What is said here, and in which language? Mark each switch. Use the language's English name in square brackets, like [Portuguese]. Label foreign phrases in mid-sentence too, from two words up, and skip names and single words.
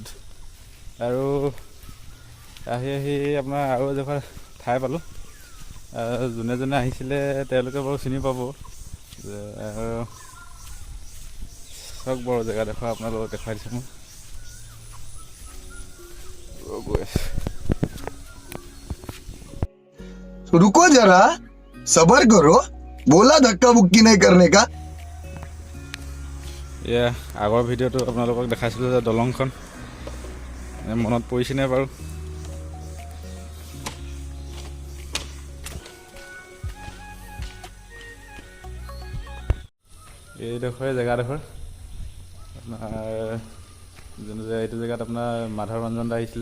[Assamese] আৰু আহি আপোনাৰ আৰু এডোখৰ ঠাই পালোঁ। যোনে যোনে আহিছিলে তেওঁলোকে বাৰু চিনি পাব। চাওক বাৰু জেগাডোখৰ আপোনালোকক দেখাই দিছোঁ মই। গৈ আছোঁ। [Hindi] रुको जरा सबर करो, बोला धक्का मुक्की नहीं करने का। [Assamese] এয়া আগৰ ভিডিঅ'টো আপোনালোকক দেখাইছিলোঁ যে দলংখন মনত পৰিছেনে বাৰু? এইডোখৰে জেগাডোখৰ আপোনাৰ যোনটো এইটো জেগাত আপোনাৰ মাধৱ ৰঞ্জন দা আহিছিলে।